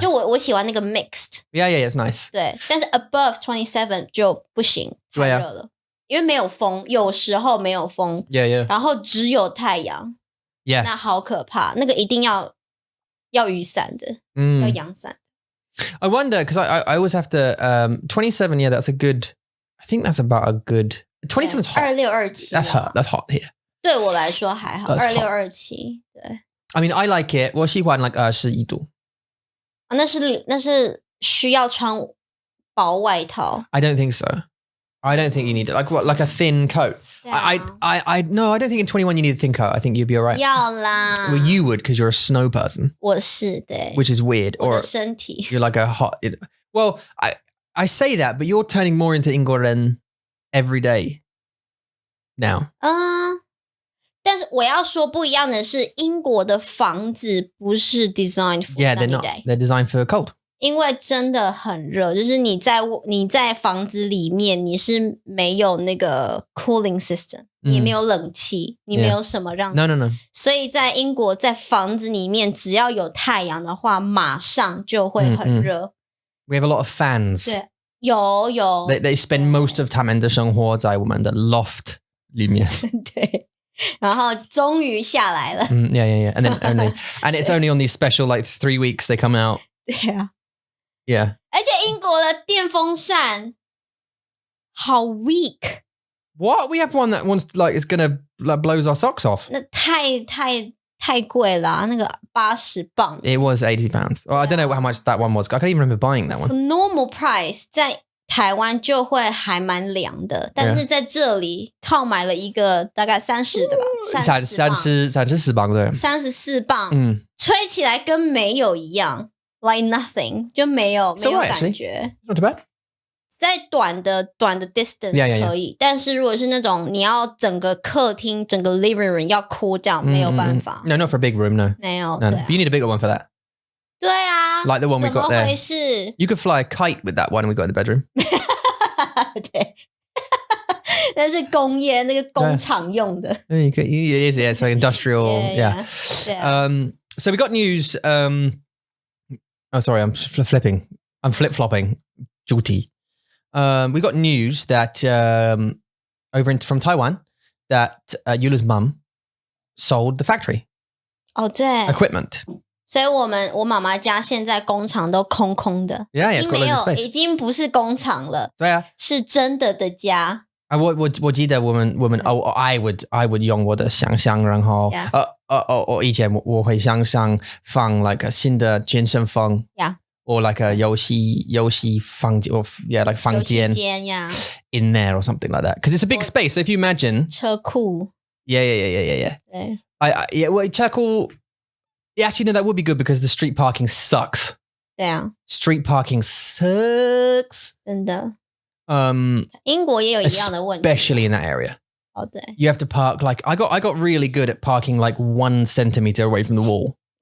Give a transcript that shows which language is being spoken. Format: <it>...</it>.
<zh>就我喜欢那个 mixed.</zh> <en>Yeah, it's nice.</en> <zh>对，但是 above 27就不行，太热了。因为没有风，有时候没有风</zh> <en>yeah.</en> <zh>然后只有太阳</zh> <en>yeah.</en> <zh>那好可怕，那个一定要雨伞的要阳伞。</zh> <en>I wonder, because I always have to, 27, yeah, that's a good, I think that's about a good, 27's hot.</en> <zh>26、27</zh> <en>That's hot here.</en> <zh>对我来说还好，26、27，对。</zh> <en>I mean, I like it.</en> <zh>我喜欢like 21度。那是需要穿薄外套。</zh> <en>I don't think so. I don't think you need it. Like what? Like a thin coat. Yeah. No, I don't think in 21 you need a thin coat. I think you'd be all right.</en> <zh>要啦。</zh> <en>Well, you would because you're a snow person.</en> <zh>我是对。</zh> <en>Which is weird.</en> <zh>我的身体。</zh> <en>You're like a hot. Well, I say that, but you're turning more into</en> <zh>英国人</zh> <en>every day now.</en> <zh>但是我要说不一样的是，英国的房子不是</zh> <en>designed for sunny day. Yeah, they're not. They're designed for cold.</en> <zh>因为真的很热，就是你在房子里面，你是没有那个 cooling system，你没有冷气，你没有什么让</zh> <en>No.</en> <zh>所以在英国在房子里面，只要有太阳的话，马上就会很热。</zh> <en>We have a lot of fans.</en> <zh>对，有。</zh> <en>They spend most of time</en> <zh>的生活在我们的</zh> <en>loft</en> <zh>里面。对。然后终于下来了。</zh> <en>Yeah. And then and it's only on these special like 3 weeks they come out.</en> <zh>对啊。</zh> <en>Yeah.</en> <zh>而且英国的电风扇好 weak.</zh> <en>What? We have one that wants like is gonna like blows our socks off.</en> <zh>那太贵了，那个80磅。</zh> <en>It was £80. Well, I don't know how much that one was. I can't even remember buying that one. Normal price</en> <zh>在台湾就会还蛮凉的，但是在这里Tom买了一个大概30的吧，34 磅对，34磅，吹起来跟没有一样 ，</zh> <en>like nothing</en> <zh>就没有感觉。</zh> <en>Not too bad.</en> <zh>在短的 distance 可以，但是如果是那种你要整个客厅、整个 living room 要cool down，没有办法。</zh> <en>No, not for a big room. No.</en> <zh>没有。</zh> <en>No. You need a bigger one for that.</en> <zh>对啊</zh> <en>，like the one we got there.</en> <zh>怎么回事</zh> <en>You could fly a kite with that one we got in the bedroom.</en> <zh>对，那是工业那个工厂用的。</zh> <en>It is, yeah. It's like industrial. Yeah. So we got news. Oh, sorry, I'm flipping. I'm flip-flopping. Juti. We got news that from Taiwan that Yula's mum sold the factory.</en> <zh>哦，对</zh> <en>，equipment.</en> <zh>所以我妈妈家现在工厂都空空的，</zh> <en>Yeah, it's got loads of space.</en> <zh>已经不是工厂了，对啊，是真的家。我记得我们</zh> <en>I would</en> <zh>用我的想象，然后以前我会想象放 like 新的健身房</zh> <en>，Yeah. or like a</en> <zh>游戏房间</zh> <en>or like 房间 in there or something like that because it's a big space. So if you imagine</en> <zh>车库</zh> <en>Yeah.</en> <zh>对</zh> <en>well 车库 actually no that would be good because the street parking sucks.</en> <zh>对啊</zh> <en>Street parking sucks.</en> <zh>真的英国也有一样的问题</zh> <en>especially in that area.</en> <zh>哦对</zh> <en>You have to park like I got really good at parking like 1 centimeter away from the wall.</en>